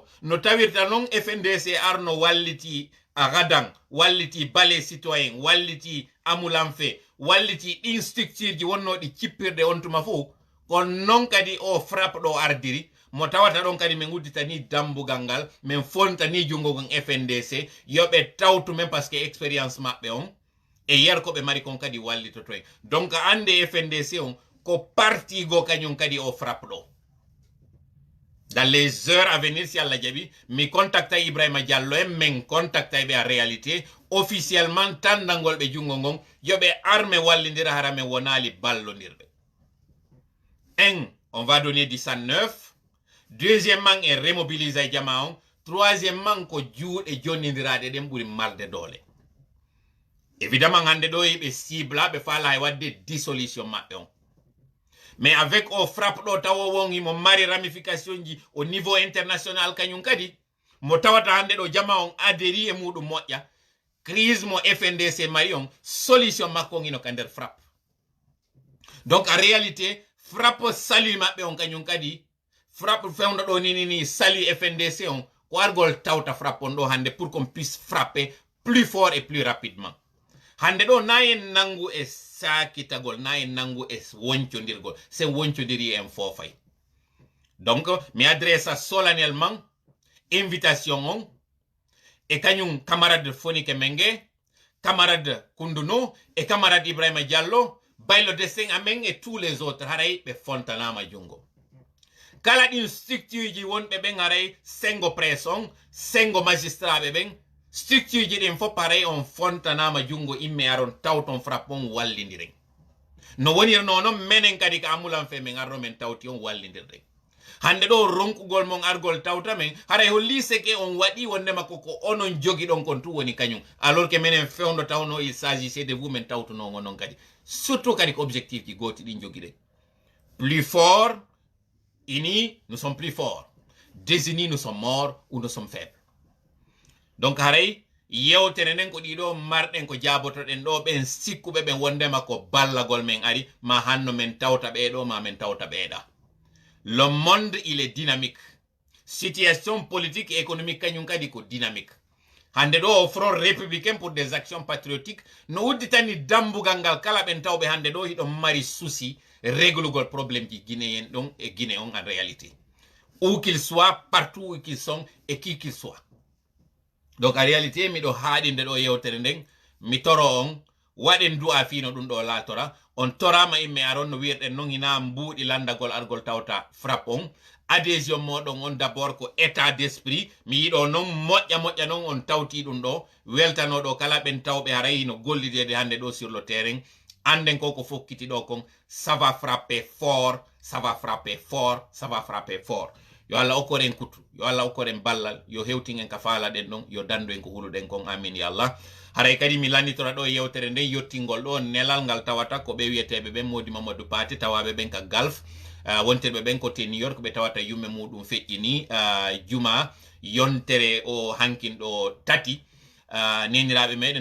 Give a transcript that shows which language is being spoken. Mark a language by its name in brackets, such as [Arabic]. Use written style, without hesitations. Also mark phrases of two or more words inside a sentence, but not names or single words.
[Fula] no tawirta noon FNDC arno walliti agadan walliti balai citoyen walliti amulam fe walliti ɗin structure ji wonnoɗi cippirde on tuma fo kon noon kadi o frappe ɗo ardiri mo tawata ɗon kadi min udditani dambugal ngal min fontani jungo gon FNDC yoɓe tawtu men [French] par ce que [Fula] expérience maɓɓe on e yer ko ɓe mari kon kadi wallitoto en donc ande FNDC on ko parti go kañum kadi o frappe ɗo [French] dans les heures à venir [Fula] si Allah jaɓi mi contacta Ibrahima Diallo en min contacta ɓe [French] en réalité [Fula] officiellement tandangol ɓe jungo gon yoɓe arme wallidira hara men wonali ballondirɓe [French] on va donner du 109 [Fula] deuxièmement en remobilisa jama on troisièmement ko juuɗe jonnidiraɗe ɗen ɓuri malde doole évidemment hande ɗo yiɓe cibla ɓe faala e wadde dissolution maɓɓe on [French] mais avec [Fula] o frappe ɗo tawo won imo mari ramification ji [French] au niveau international [Fula] kañum kadi mo tawata hande ɗo jama on adhéri e muɗum moƴƴa crise mo FNDC mari on solution makko on ino ka nder frappe donc en réalité frappe sali maɓɓe on kañum kadi frappe fewndo ɗo ni sali FNDC on ko argol tawta frappe on ɗo hande [French] pour qu'on puisse frapper plus fort et plus rapidement [Fula] hande ɗo na en nangu e sakitagol na en nangu e woncodirgol se woncodiri en fofay donc mi adresse solennellement invitation on e kañum camarade Fonike Mengue camarade Kounduno e camarade Ibrahima Diallo Baylo Deseng amen [French] et tous les autres [Fula] haray ɓe fontanama jungo kala ɗin structure ji wonɓe ɓen haray sengo presse on sengo magistrat ɓe ɓen structure ji ɗin fof pareil on fontanama jungo imme aron tawton frappe on wallidiren no wonirno noon menen kadi ka amulan fe min arno men tawti on wallidirɗen hande ɗo ronkugol mon argol tawta men haray holli seke on waɗi wondema koko onon jogi ɗon kon tu woni kañum [French] alors que [Fula] menen fewdo tawno [French] il s'agissait de vous [Fula] men tawtunogo noon kadi surtout kadi ko objectif ji goti ɗin joguiɗen [French] plus fort unis nous sommes plus forts désunis nous sommes morts ou nous sommes faibles [Fula] donc haray yewtere nden ko ɗiɗo marɗen ko jabotoɗen ɗo ɓen sikkuɓe ɓen wondema ko ballagol men ari ma hanno men tawta ɓeɗo ma men tawta ɓeeɗa [French] le monde il est dynamique situation politique et économique [Fula] kañum kadi ko dynamique hande ɗo o [French] front républicain pour des actions patriotiques [Fula] no udditani dambugal ngal kala ɓen tawɓe hande ɗo hiɗon mari souci réglugol probléme ji guinéen ɗon e Guinée on [French] en réalité où qu'il soit partout où qu'ils sont et qui qu'il soit donc en réalité [Fula] miɗo haaɗinde ɗo yewtere nden mi toro on waɗen du'a fino ɗum ɗo laatora on torama imme aron no wiirɗen noon hina mbuuɗi landagol argol tawta frappe on adhésion moɗon on d'abord ko [French] état d'esprit [Fula] mi yiɗo non moƴƴa non on tawti ɗum ɗo weltanoɗo kala ɓen tawɓe haray no gollidede hande ɗo [French] sur le terrain [Fula] anden ko fokkiti ɗo kon [French] ça va frapper fort, ça va frapper fort, ça va frapper fort. [Fula] Yo Allah okkoren kutu, yo Allah okkoren ballal, yo hewtingen ka faala den ɗon, yo dandu en ko huluɗen kon, amin ya Allah. Haray kadi mi lannitora ɗo yewtere nden yottingol ɗo nelal ngal tawata ko ɓe wiyeteɓe ɓen Mody Mamadou Paté tawaɓe ɓen ka Gulf, wonteɓe ɓen ko te New York ɓe tawata yumme muɗum feƴƴini juma yontere o hankinɗo tati neniraɓe meɗen